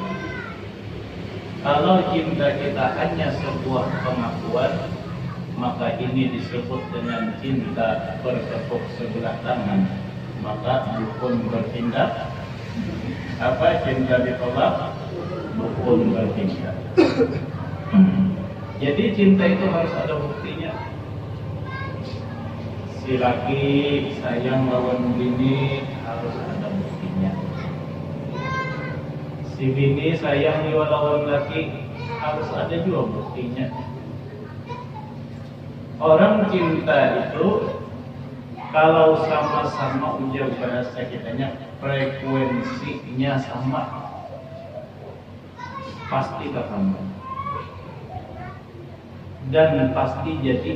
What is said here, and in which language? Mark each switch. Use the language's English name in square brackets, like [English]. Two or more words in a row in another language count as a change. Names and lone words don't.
[Indonesian] Kalau cinta kita hanya sebuah pengakuan, maka ini disebut dengan cinta bertepuk sebelah tangan. Maka dukun bertindak. Apa cinta ditolak? Dukun bertindak. Jadi cinta itu harus ada buktinya. Si laki sayang lawan bini harus ada buktinya. Si bini sayang lawan laki harus ada juga buktinya. Orang cinta itu kalau sama-sama, ujar bahasa kitanya, frekuensinya sama, pasti ketemu dan pasti jadi.